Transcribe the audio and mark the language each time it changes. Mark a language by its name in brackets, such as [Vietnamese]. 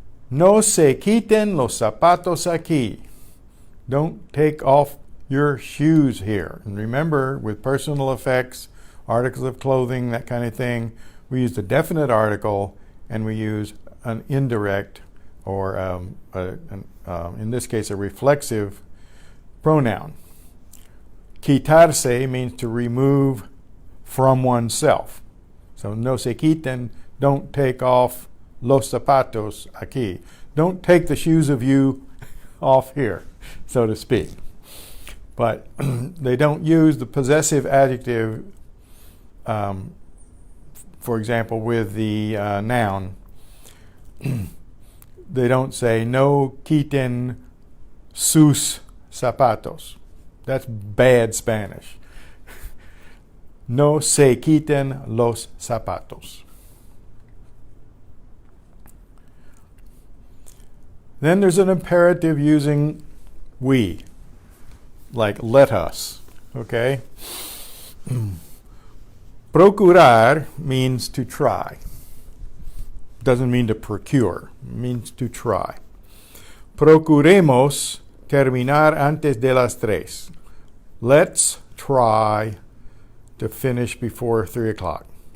[Spanish] No se quiten los zapatos aquí. [English] Don't take off your shoes here. And remember, with personal effects, articles of clothing, that kind of thing, we use the definite article and we use an indirect or, in this case, a reflexive pronoun. Quitarse means to remove from oneself. [Spanish] So no se quiten, [English] don't take off [Spanish] los zapatos aquí. [English] Don't take the shoes of you off here, so to speak. But they don't use the possessive adjective, for example, with the noun. They don't say [Spanish] no quiten sus zapatos. [English] That's bad Spanish. [Spanish] No se quiten los zapatos. [English] Then there's an imperative using we, like let us, okay? Procurar means to try. Doesn't mean to procure, it means to try. [Spanish] Procuremos terminar antes de las 3. [English] Let's try to finish before 3 o'clock.